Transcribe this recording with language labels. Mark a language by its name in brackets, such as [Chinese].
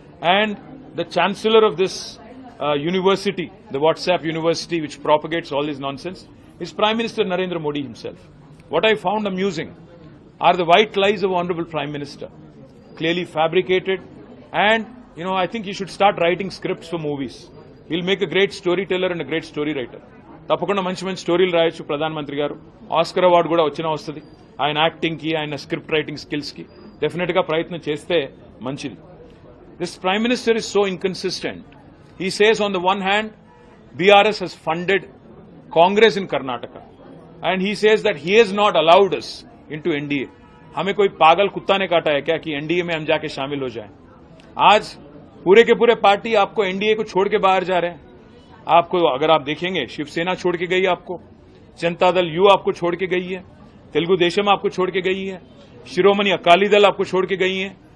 [English] And the chancellor of this university, the WhatsApp university which propagates all this nonsense, is Prime Minister Narendra Modi himself. What I found amusing are the white lies of Honorable Prime Minister, clearly fabricated. And, I think he should start writing scripts for movies. He'll make a great storyteller and a great story writer. [Telugu] తప్పకుండా మంచి మంచి స్టోరీలు రాయొచ్చు ప్రధానమంత్రి గారు. Oscar award కూడా వచ్చినా వస్తుంది. ఆయన యాక్టింగ్ కి, ఆయన స్క్రిప్ట్ రైటింగ్ స్కిల్స్ కి డెఫినెట్ గా ప్రయత్నం చేస్తే మంచిది. [English] This Prime Minister is so inconsistent. He says on the one hand, BRS has funded Congress in Karnataka. And he says that he has not allowed us into NDA. [Hindi] हमें कोई पागल कुत्ता ने काटा है क्या कि NDA में हम जाके शामिल हो जाएं? आज पूरे के पूरे पार्टी आपको NDA को छोड़ के बाहर जा रहे हैं. आपको अगर आप देखेंगे, शिवसेना छोड़ के गई आपको, जनता दल यू आपको छोड़ के गई है, तेलुगु देशम आपको छोड़ के गई है, शिरोमणि अकाली दल आपको छोड़ के गई है.